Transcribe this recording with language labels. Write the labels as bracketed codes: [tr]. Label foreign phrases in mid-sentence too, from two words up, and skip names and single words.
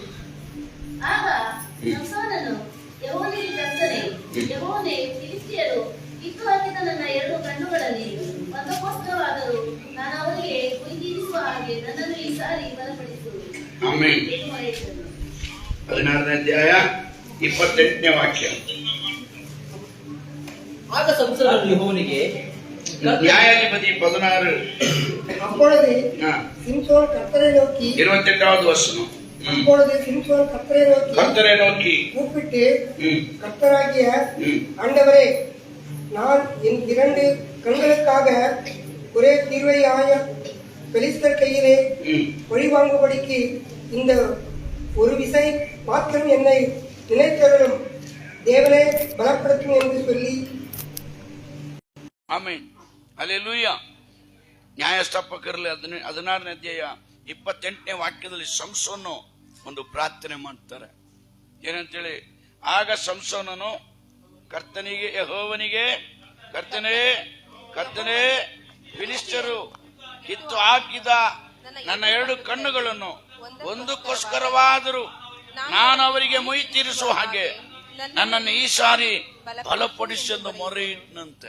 [kn] ಆಗ ಸಂಸೋನನು ಯೆಹೋವನಿಗೆ ಕರ್ತನೇ, ಯೆಹೋವನೇ, ಫಿಲಿಷ್ಟಿಯರು ಕಿತ್ತು ಹಾಕಿದ ನನ್ನ 2 ಕಣ್ಣುಗಳಲ್ಲಿ ಒಂದಕ್ಕೋಸ್ಕರವಾದರೂ ನಾನು ಅವರಿಗೆ ಕುಯ್ದೀರಿಸುವ ಹಾಗೆ ನನ್ನನ್ನು ಈ ಸಾರಿ ಬಲಪಡಿಸು. ಆಮೆನ್. 16ನೇ ಅಧ್ಯಾಯ 28ನೇ ವಾಕ್ಯ. [ta] ஆக சம்சோன் யெகோவனிಗೆ [kn] ನ್ಯಾಯಾಧಿಪತಿ 16 [ta] அப்பொழுது சிம்சோன் கர்த்தரை நோக்கி 28வது வசனம். அப்பொழுது சிம்சோன் கர்த்தரை நோக்கி கூப்பிட்டு, கர்த்தராகிய ஆண்டவரே, நான் என் 2 கண்களுக்காக ஒரே தீர்வையாய பெலிஸ்தர் கையிலே பழி வாங்கும்படிக்கு இந்த ஒரு விசை மாத்திரம் என்னை நினைத்தருளும், தேவனே பலப்படுத்தும் என்று சொல்லி. [kn] ಆಮೆನ್. ಹಲ್ಲೆಲೂಯಾ. ನ್ಯಾಯಸ್ಥಾಪಕರಲ್ಲಿ 16ನೇ ಅಧ್ಯಾಯ 28ನೇ ವಾಕ್ಯದಲ್ಲಿ ಸಂಸೋನು ಒಂದು ಪ್ರಾರ್ಥನೆ ಮಾಡ್ತಾರೆ. ಏನಂತೇಳಿ, ಆಗ ಸಂಸೋನನು ಕರ್ತನಿಗೆ, ಯೆಹೋವನಿಗೆ, ಕರ್ತನೇ, ಕರ್ತನೇ, ಫಿಲಿಷ್ಟಿಯರು ಕಿತ್ತು ಹಾಕಿದ ನನ್ನ 2 ಕಣ್ಣುಗಳನ್ನು ಒಂದಕ್ಕೋಸ್ಕರವಾದರೂ ನಾನು ಅವರಿಗೆ ಮೊಯ್ ತೀರಿಸುವ ಹಾಗೆ ನನ್ನನ್ನು ಈ ಸಾರಿ ಬಲಪಡಿಸೆಂದು ಮೊರೆ ಇಟ್ಟನಂತೆ.